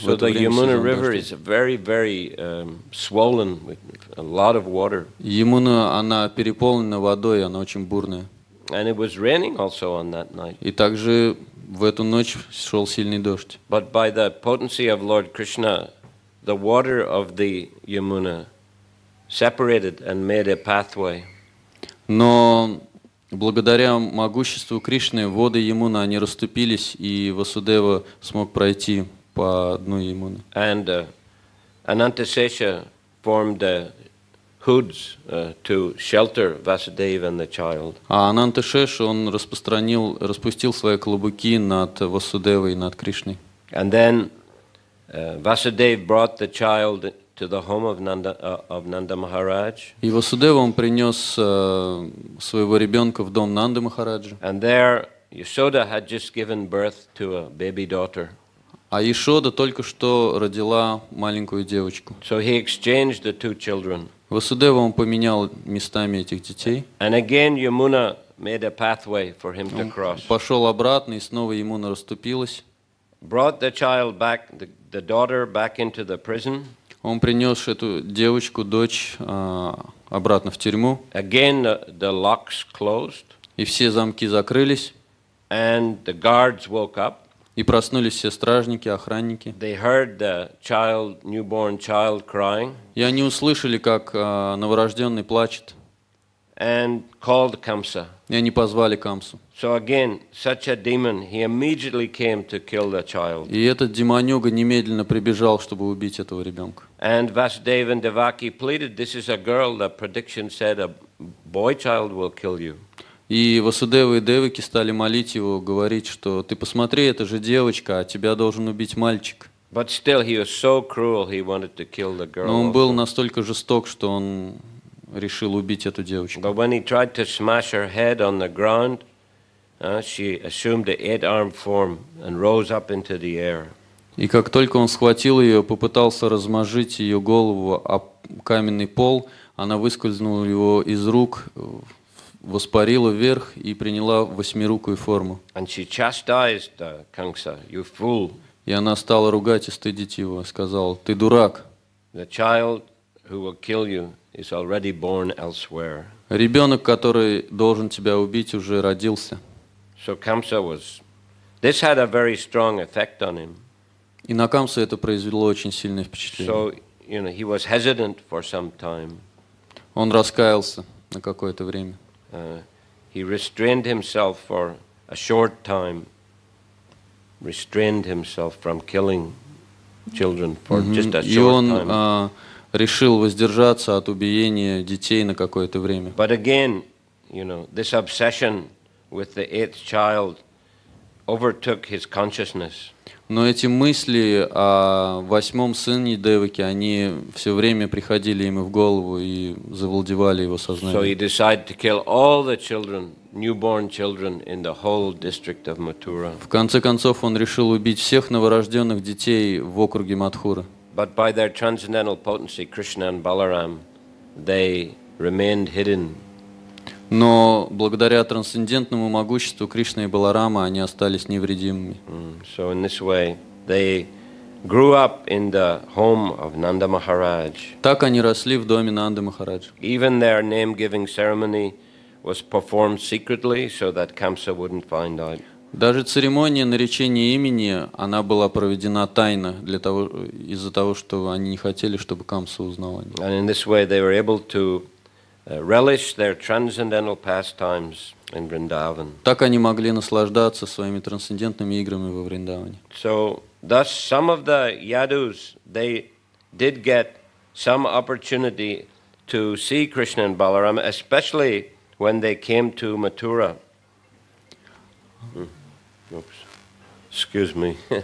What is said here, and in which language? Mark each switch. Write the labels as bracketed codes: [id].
[en] So the Yamuna River is very, very swollen with a lot of water. [ru] Ямуна, она переполнена водой, она очень бурная. [en] And it was raining also on that night. [ru] И также в эту ночь шел сильный дождь. [en] But by the potency of Lord Krishna, the water of the Yamuna separated and made a pathway. [ru] Но благодаря могуществу Кришны воды Ямуны, они расступились, и Васудева смог пройти по дну Ямуны. [en] And Anantasesha formed the hoods to shelter Vasudeva and the child. [ru] А Ананташеш, он распустил свои клобуки над Васудевой и над Кришной. [en] And then Vasudeva brought the child to the home of Nanda Maharaj. [ru] И Васудева, он принес своего ребенка в дом Нанды Махараджа. [en] And there Yashoda had just given birth to a baby daughter. [ru] А Ешода только что родила маленькую девочку. [en] So he exchanged the two children. [ru] Васудева, он поменял местами этих детей. [en] And again Yamuna made a pathway for him to cross. [ru] Пошел обратно, и снова Ямуна расступилась. [en] Brought the child back, the daughter back into the prison. [ru] Он принес эту девочку, дочь, обратно в тюрьму. [en] Again the locks closed. [ru] И все замки закрылись. [en] And the guards woke up. [ru] И проснулись все стражники, охранники. [en] They heard the newborn child crying. [ru] И они услышали, как новорожденный плачет. [en] And called Kamsa. [ru] И они позвали Камсу. [en] So again, such a demon, he immediately came to kill the child. [ru] И этот демонюга немедленно прибежал, чтобы убить этого ребенка. [en] And Vasudeva and Devaki pleaded, this is a girl, the prediction said a boy child will kill you. [ru] И Васудева и Деваки стали молить его, говорить, что ты посмотри, это же девочка, а тебя должен убить мальчик. [en] But still he was so cruel, he wanted to kill the girl. [ru] Но он был настолько жесток, что он решил убить эту девочку. [en] But when he tried to smash her head on the ground, she assumed the 8-armed form and rose up into the air. [ru] И как только он схватил ее, попытался размажить ее голову об каменный пол, она выскользнула его из рук, воспарила вверх и приняла восьмирукую форму. [en] And she chastised Kamsa, you fool. [ru] И она стала ругать и стыдить его, сказала: ты дурак. [en] The child who will kill you is already born elsewhere. [ru] Ребенок, который должен тебя убить, уже родился. [en] So Kamsa this had a very strong effect on him. [ru] И на Камсу это произвело очень сильное впечатление. [en] So, he was hesitant for some time. [ru] Он раскаялся на какое-то время. [en] He restrained himself for a short time, restrained himself from killing children for just a short time. [ru] И он решил воздержаться от убиения детей на какое-то время. [en] But again, this obsession with the 8th child overtook his consciousness. [ru] Но эти мысли о 8-м сыне Деваки, они все время приходили ему в голову и завладевали его сознанием. [en] So he decided to kill all the children, newborn children in the whole district of Mathura. [ru] В конце концов, он решил убить всех новорожденных детей в округе Мадхура. [en] But by their transcendental potency, Krishna and Balaram, they remained hidden. [ru] Но благодаря трансцендентному могуществу Кришны и Баларама они остались невредимыми. [en] So in this way, they grew up in the home of Nanda Maharaj. [ru] Так они росли в доме Нанды Махараджа. [en] Even their name-giving ceremony was performed secretly, so that Kamsa wouldn't find out. [ru] Даже церемония наречения имени, она была проведена тайно из-за того, что они не хотели, чтобы Камса узнал о них. [en] And in this way they were able to relish their transcendental pastimes in Vrindavan. [ru] Так они могли наслаждаться своими трансцендентными играми во Вриндаване. [en] So, thus some of the Yadus, they did get some opportunity to see Krishna and Balaram, especially when they came to Mathura. Oops. Excuse me.